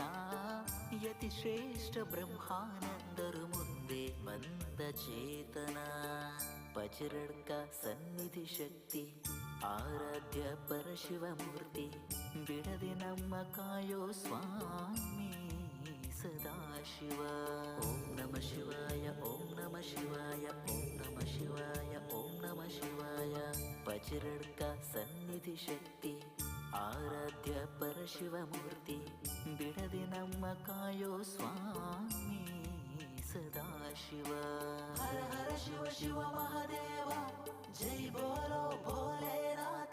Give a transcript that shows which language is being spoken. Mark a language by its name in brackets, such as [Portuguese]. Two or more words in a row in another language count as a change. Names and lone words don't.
[Kannada] ಯತಿ ಶ್ರೇಷ್ಠ ಬ್ರಹ್ಮಾನಂದರು ಮುಂದೆ ಬಂದ ಚೇತನ. ಪಜಿರಡ್ಕ ಸನ್ನಿಧಿ ಶಕ್ತಿ ಆರಾಧ್ಯ ಪರಶಿವಮೂರ್ತಿ ಬಿಡದೆ ನಮ್ಮ ಕಾಯೋ ಸ್ವಾಮಿ ಸದಾಶಿವ. [Sanskrit] ಓಂ ನಮ ಶಿವಾಯ ಓಂ ನಮ ಶಿವಾಯ ಓಂ ನಮ ಶಿವಾಯ ಓಂ ನಮ ಶಿವಾಯ. [Kannada] ಪಜಿರಡ್ಕ ಸನ್ನಿಧಿ ಶಕ್ತಿ ಆರಾಧ್ಯ ಪರಶಿವಮೂರ್ತಿ ಬಿಡದೆ ನಮ್ಮ ಕಾಯೋ ಸ್ವಾಮಿ ಸದಾಶಿವ. [Hindi] हर हर शिव शिव महादेव जय बोलो भोलेनाथ.